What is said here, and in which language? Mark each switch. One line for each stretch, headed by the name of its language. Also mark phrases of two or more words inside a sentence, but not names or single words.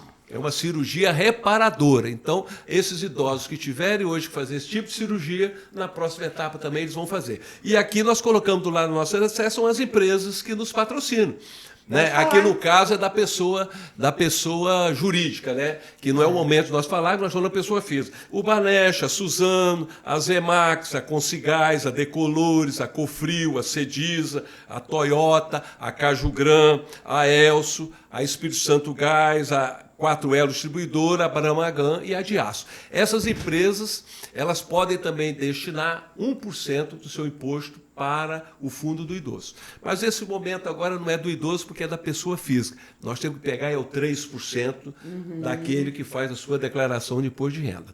Portuguese: É uma cirurgia reparadora. Então, esses idosos que tiverem hoje que fazer esse tipo de cirurgia, na próxima etapa também eles vão fazer. E aqui nós colocamos do lado do nosso acesso são as empresas que nos patrocinam. Né? Aqui no caso é da pessoa jurídica, né? Que não é o momento de nós falarmos, nós falamos da pessoa física. O Banecha, a Suzano, a Zemax, a Consigás, a Decolores, a Cofrio, a Cediza, a Toyota, a Cajugran, a Elso, a Espírito Santo Gás, a 4Elo Distribuidora, a Bramagan e a de Aço. Essas empresas, elas podem também destinar 1% do seu imposto para o fundo do idoso. Mas esse momento agora não é do idoso porque é da pessoa física. Nós temos que pegar o 3% daquele que faz a sua declaração de imposto de renda.